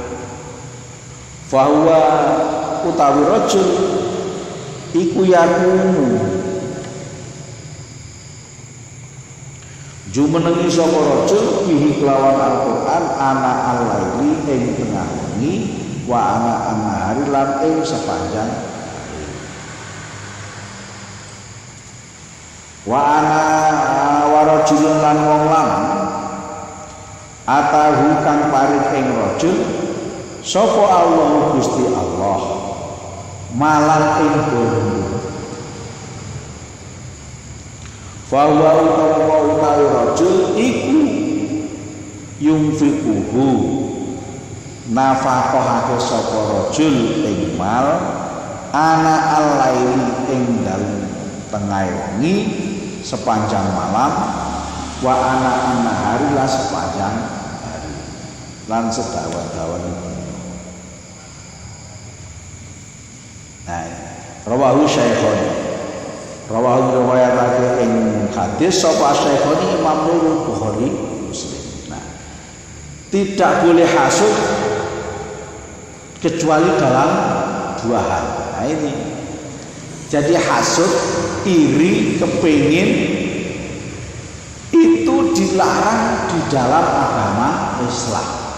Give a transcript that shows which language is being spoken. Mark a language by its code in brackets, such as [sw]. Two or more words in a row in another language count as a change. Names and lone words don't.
[jv] Fahuwa utawi rajul iku yakunu jumenengi sapa rajul bihi kelawan Al-Qur'an [ar] ana al-laili [jv] ing tengah wengi [ar] wa ana an-nahari [jv] lan ing sepanjang hari. [ar] Wa ana wa rajulun [jv] lan wong lanang atahu kang paring ing rajul sapa Allah Gusti Allah malan ing bondo. Fahuwa utawi rajul iku yunfiquhu nafaqahake sapa rajul ing mal [ar] ana al-laili [jv] ing dalem tengah wengi sepanjang malam [ar] wa ana an-nahari [jv] la sepanjang hari lan sedawan-dawan. [ar] Nah, rawahu Syaikhun. [jv] Rawahu riwayatake ing hadis sapa Syekhoni Imam Bukhari Muslim. [id] Nah, tidak boleh hasud kecuali dalam dua hal. Nah ini. Jadi hasud, iri, kepingin itu dilarang di dalam agama Islam.